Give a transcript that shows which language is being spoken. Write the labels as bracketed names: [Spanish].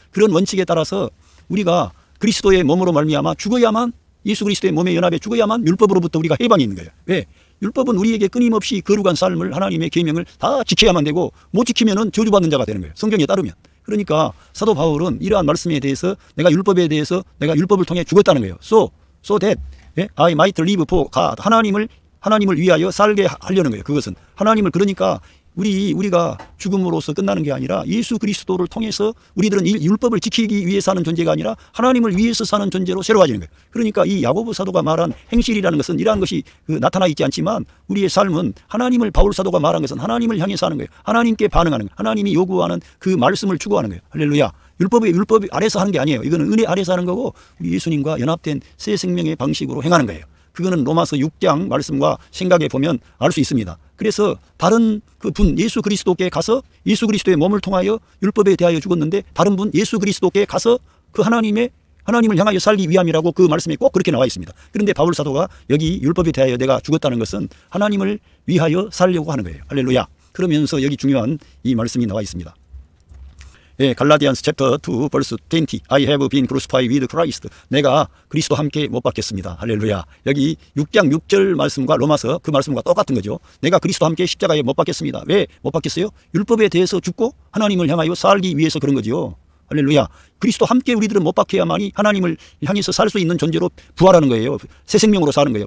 [Korean] 그런 원칙에 따라서 우리가 그리스도의 몸으로 말미암아 죽어야만, 예수 그리스도의 몸에 연합해 죽어야만 율법으로부터 우리가 해방이 있는 거예요. 왜? 율법은 우리에게 끊임없이 거룩한 삶을, 하나님의 계명을 다 지켜야만 되고, 못 지키면은 저주받는 자가 되는 거예요. 성경에 따르면. 그러니까 사도 바울은 이러한 말씀에 대해서 내가 율법에 대해서 내가 율법을 통해 죽었다는 거예요. [English] So that I might live for God. [Korean] 하나님을 위하여 살게 하려는 거예요. 그것은 하나님을, 그러니까 우리가 죽음으로써 끝나는 게 아니라 예수 그리스도를 통해서 우리들은 율법을 지키기 위해 사는 존재가 아니라 하나님을 위해서 사는 존재로 새로워지는 거예요. 그러니까 이 야고보 사도가 말한 행실이라는 것은 이러한 것이 나타나 있지 않지만, 우리의 삶은 하나님을, 바울 사도가 말한 것은 하나님을 향해 사는 거예요. 하나님께 반응하는 거예요. 하나님이 요구하는 그 말씀을 추구하는 거예요. 할렐루야. 율법 아래서 하는 게 아니에요. 이거는 은혜 아래서 하는 거고, 우리 예수님과 연합된 새 생명의 방식으로 행하는 거예요. 그거는 로마서 6장 말씀과 생각해 보면 알 수 있습니다. 그래서 다른 그 분 예수 그리스도께 가서 예수 그리스도의 몸을 통하여 율법에 대하여 죽었는데, 다른 분 예수 그리스도께 가서 그 하나님을 향하여 살기 위함이라고 그 말씀에 꼭 그렇게 나와 있습니다. 그런데 바울 사도가 여기 율법에 대하여 내가 죽었다는 것은 하나님을 위하여 살려고 하는 거예요. 할렐루야. 그러면서 여기 중요한 이 말씀이 나와 있습니다. [English] 갈라디안스 챕터 2 벌스 20 I have been crucified with Christ. [Korean] 내가 그리스도와 함께 못 박혔습니다. 할렐루야. 여기 6장 6절 말씀과 로마서 그 말씀과 똑같은 거죠. 내가 그리스도와 함께 십자가에 못 박혔습니다. 왜 못 박혔어요? 율법에 대해서 죽고 하나님을 향하여 살기 위해서 그런 거죠. 할렐루야. 그리스도 함께 우리들은 못 박혀야만이 하나님을 향해서 살 수 있는 존재로 부활하는 거예요. 새 생명으로 사는 거예요.